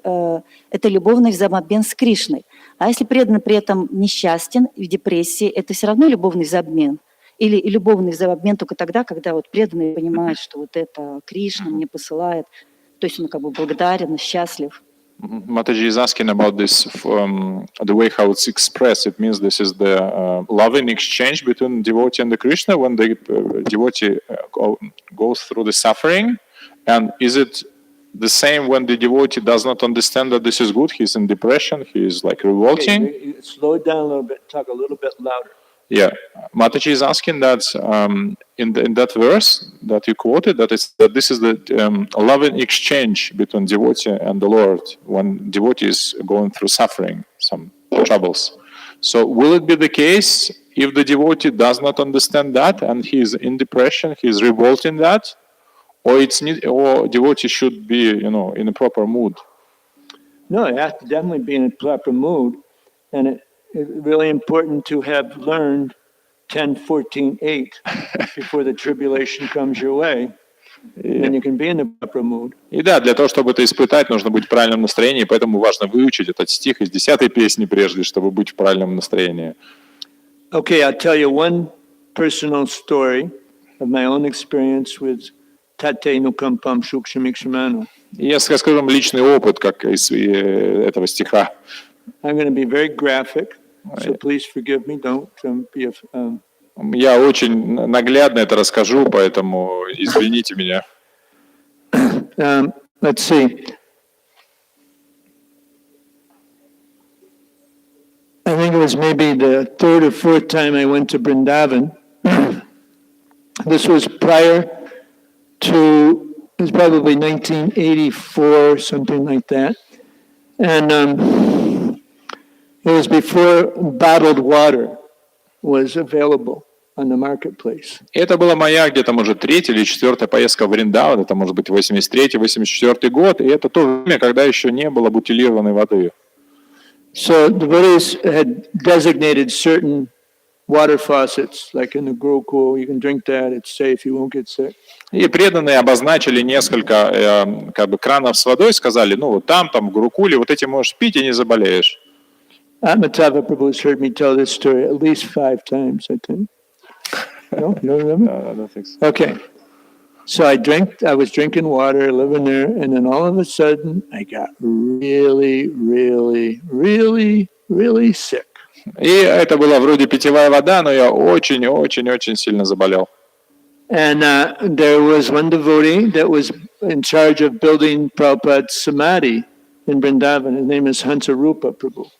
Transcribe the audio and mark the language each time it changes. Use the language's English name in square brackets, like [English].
[Russian] Это любовный взаимообмен с Кришной. А если преданный при этом несчастен, в депрессии, это все равно любовный взаимообмен? Или любовный взаимообмен только тогда, когда вот преданный понимает, что вот это Кришна мне посылает, то есть он как бы благодарен, счастлив. [English] Mataji is asking about this, the way how it's expressed. It means this is the loving exchange between devotee and the Krishna when the devotee goes through the suffering. And is it the same when the devotee does not understand that this is good? He's in depression, he is like revolting. Okay, slow it down a little bit, talk a little bit louder. Yeah, Mataji is asking that in that verse that you quoted, that this is the loving exchange between devotee and the Lord when devotee is going through suffering, some troubles. So will it be the case if the devotee does not understand that and he is in depression, he is revolting that, or devotee should be, in a proper mood? No, it has to definitely be in a proper mood, and it's really important to have learned 10-14-8 before the tribulation comes your way. Then you can be in the proper mood. [Russian] И да, для того, чтобы это испытать, нужно быть в правильном настроении, поэтому важно выучить этот стих из 10-й песни прежде, чтобы быть в правильном настроении. [English] Okay, I'll tell you one personal story of my own experience with Tate Nukampam Shukshamikshamanu. [Russian] Я скажу вам личный опыт, как из этого стиха. [English] I'm going to be very graphic, so please forgive me. Don't be [Russian] Я очень наглядно это расскажу, поэтому извините меня. [English] Let's see. I think it was maybe the third or fourth time I went to Vrindavan. This was prior to, it was probably 1984, something like that. And it was before bottled water was available on the marketplace. [Russian] Это была моя где-то, может, 3-я или 4-я поездка в Вриндаван, это может быть 83-84 год, и это то время, когда еще не было бутилированной воды. [English] So the Buddhists had designated certain water faucets, like in the Gurukul, you can drink that, it's safe, you won't get sick. [Russian] И преданные обозначили несколько кранов с водой, сказали, вот там, в Гурукуле, вот эти можешь пить и не заболеешь. [English] Amitabha Prabhu has heard me tell this story at least 5 times, I think. No, you don't remember? No, I don't think so. Okay. So I was drinking water, living there, and then all of a sudden I got really, really, really, really sick. [Russian] И это была вроде питьевая вода, но я очень сильно заболел. [English] And there was one devotee that was in charge of building Prabhupada's samadhi in Vrindavan. His name is Hansarupa Prabhu.